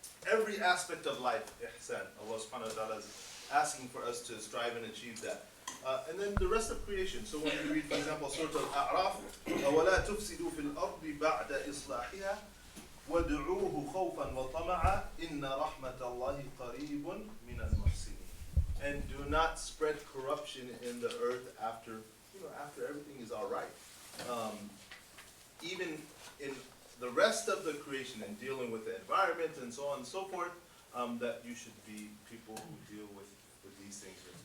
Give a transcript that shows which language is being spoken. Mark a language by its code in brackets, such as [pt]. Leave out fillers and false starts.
[en] Every aspect of life, ihsan, Allah subhanahu wa ta'ala is asking for us to strive and achieve that. And then the rest of creation. So when you read, for example, Surah Al-A'raf, [ar] وَلَا تُفْسِدُوا فِي الْأَرْضِ بَعْدَ إِصْلَاحِهَا وَادْعُوهُ خَوْفًا وَطَمَعًا إِنَّ رَحْمَةَ اللَّهِ قَرِيبٌ مِنَ الْمُحْسِنِينَ. [en] And do not spread corruption in the earth after everything is all right. Even in the rest of the creation and dealing with the environment and so on and so forth, that you should be people who deal with these things.